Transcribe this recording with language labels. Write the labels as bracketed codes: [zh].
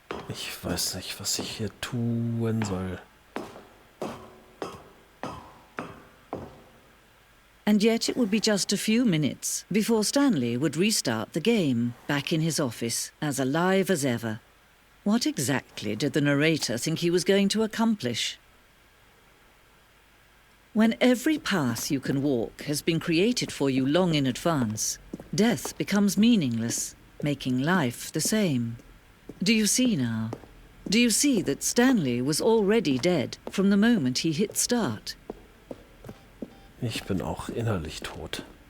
[de] Ich weiß nicht, was ich hier tun soll. [en] And yet it would be just a few minutes before Stanley would restart the game, back in his office, as alive as ever. What exactly did the narrator think he was going to accomplish? When every path you can walk has been created for you long in advance, death becomes meaningless, making life the same. Do you see now? Do you see that Stanley was already dead from the moment he hit start? [de] Ich bin auch innerlich tot.